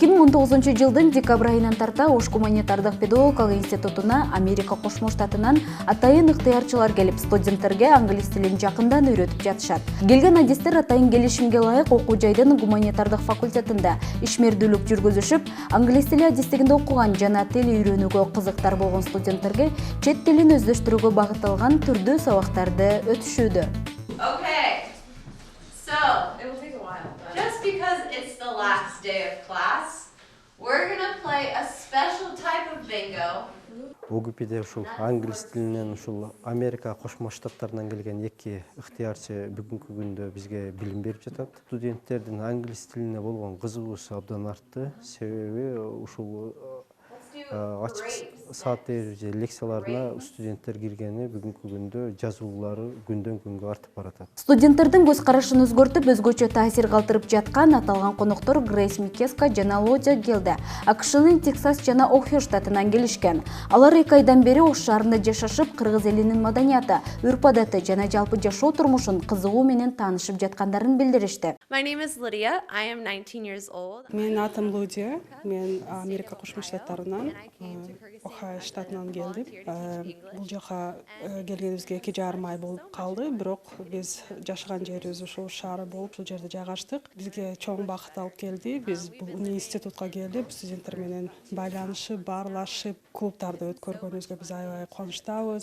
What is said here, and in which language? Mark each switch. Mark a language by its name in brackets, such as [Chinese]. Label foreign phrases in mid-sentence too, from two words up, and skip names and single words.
[Kyrgyz] 2019-жылдын декабрь айынан тарта Ош гуманитардык педагогикалык институтуна Америка Кошмо Штатынан атайын ыктыярчылар келип, студенттерге англис тилин жакындан үйрөтүп жатышат. Келген адистер атайын келишимге ылайык окуу жайдын гуманитардык факультетинде ишмердүүлүк жүргүзүшүп, англис тили адистигинде окуган жана тил үйрөнүүгө кызыктар болгон студенттерге чет тилин өздөштүрүүгө багытталган түрдүү сабактарды өтүшүүдө. [English] Just because it's the last day of class, we're gonna play a special type of bingo. [Kyrgyz] ОГП'де ушул англис тилинен ушул Америка Кошмо Штаттарынан келген эки ыктыярчы бүгүнкү күндө бизге билим берип жатат. Студенттердин англис тилине болгон кызыгуусу абдан артты. Себеби ушул ачык саат же лекцияларына студенттер киргени бүгүнкү күндө жазуулары күндөн күнгө артып баратат. Студенттердин көз карашын өзгөртүп, өзгөчө таасир калтырып жаткан аталган коноктор Грейс Микеска жана Лодя Гелде АКШнын Тексас жана Охио штатынан келишкен. Алар 2 айдан бери Ош шаарында жашашып, кыргыз элинин маданияты, үрп-адаты жана жалпы жашоо турмушун кызыгуу менен таанышып жаткандарын билдиришти. [English] My name is Lydia. I am 19 years old. [Kyrgyz] Мен атым Лудия. Мен Америка Кошмо Штаттарынан, Охайо штатынан келдим. Бул жака келгенибизге 2,5 ай болуп калды, бирок биз жашаган жерибиз ушул шаар болуп, ушул жерде жайгаштык. Бизге чоң бакыт алып келди. Биз бул институтка келип, студенттер менен байланышып, баарлашып, клубтарды өткөргөнүбүзгө биз аябай кубанычтабыз.